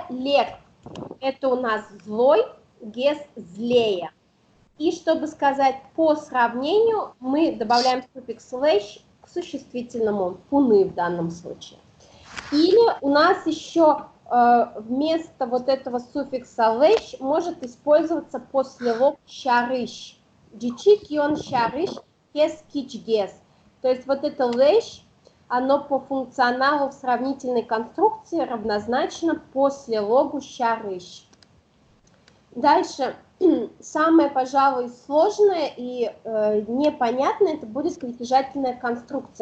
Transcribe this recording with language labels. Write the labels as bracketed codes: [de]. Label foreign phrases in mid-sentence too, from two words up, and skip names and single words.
[ru] Лег – это у нас злой, гес – злее. И чтобы сказать по сравнению, мы добавляем суффикс лэш к существительному, пуны в данном случае. Или у нас еще вместо вот этого суффикса лэш может использоваться послелог шарыш. [udm] Дичик йон шарыш кес кич гес. [ru] То есть вот это лэш, оно по функционалу в сравнительной конструкции равнозначно послелогу шарыш. Дальше. Самое, пожалуй, сложное и непонятное, это будет притяжательная конструкция.